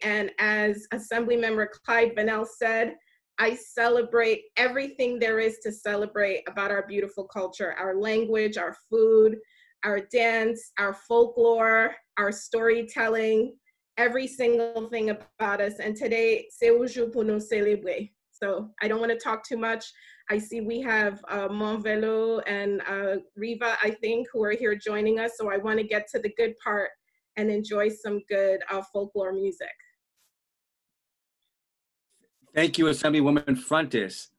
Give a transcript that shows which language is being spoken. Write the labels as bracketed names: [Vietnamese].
[English] And as Assemblymember Clyde Vanell said, I celebrate everything there is to celebrate about our beautiful culture, our language, our food, our dance, our folklore, our storytelling, every single thing about us. And today, [French] c'est un jour pour nous célébrer. [English] So I don't want to talk too much. I see we have Monvelyno and Riva, I think, who are here joining us. So I want to get to the good part and enjoy some good folklore music. Thank you, Assemblywoman Frontis.